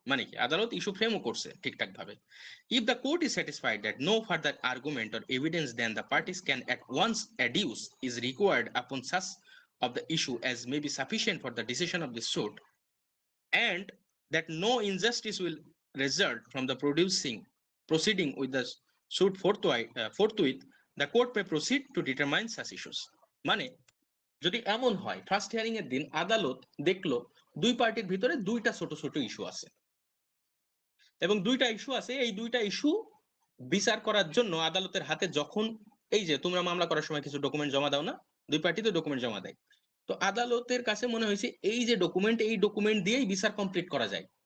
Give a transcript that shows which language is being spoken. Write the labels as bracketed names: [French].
[Bangla] মানে কি, আদালত ইস্যু ফ্রেমও করছে ঠিকঠাক ভাবে। [English] if the court is satisfied that no further argument or evidence than the parties can at once adduce is required upon such of the issue as may be sufficient for the decision of the suit, and that no injustice will result from the proceeding with the suit forthwith, the court may proceed to determine such issues। [Bangla] মানে যদি এমন হয় first hearing এর দিন আদালত দেখলো দুই পার্টির ভিতরে দুইটা ছোট ছোট ইস্যু আছে, এবং দুইটা ইস্যু আছে, এই দুইটা ইস্যু বিচার করার জন্য আদালতের হাতে যখন এই যে তোমরা মামলা করার সময় কিছু ডকুমেন্ট জমা দাও না, দুই পার্টি তো ডকুমেন্ট জমা দেয়, তো আদালতের কাছে মনে হয়েছে এই যে এই ডকুমেন্ট দিয়েই বিচার কমপ্লিট করা যায়।